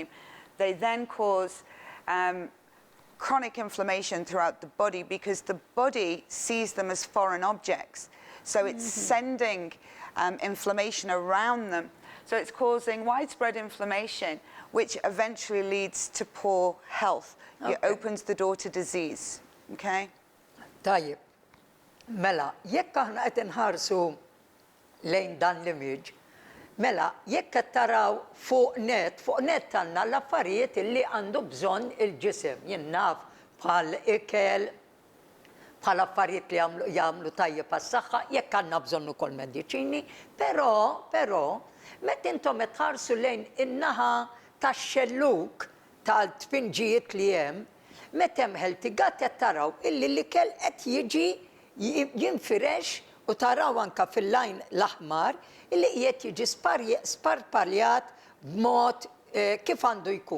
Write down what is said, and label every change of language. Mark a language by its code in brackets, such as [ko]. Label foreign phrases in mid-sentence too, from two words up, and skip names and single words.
[en] They then cause chronic inflammation throughout the body because the body sees them as foreign objects. So it's sending inflammation around them. So it's causing widespread inflammation, which eventually leads to poor health. It opens the door to disease. Okay? [mt] Tajjeb. Mela, jekk aħna qed inħarsu lejn dan l-image, mela, jekk qed taraw fuq net għandna l-affarijiet illi għandu bżonn il-ġisem. Jien naf bħal ikel, bħal affarijiet li jagħmlu tajjeb għas-saħħa, jekk għandna bżonn ukoll mediċini, però meta intom qed tħarsu lejn in-naħa tax-xelluk tal-tpinġijiet li hemm, meta hemm [en] healthy gut [mt] qed taraw illi l-ikel qed jiġi jinfirex u taraw anke fil-lajn l-aħmar illi qiegħed jiġi sparpaljat b'mod kif għandu jkun.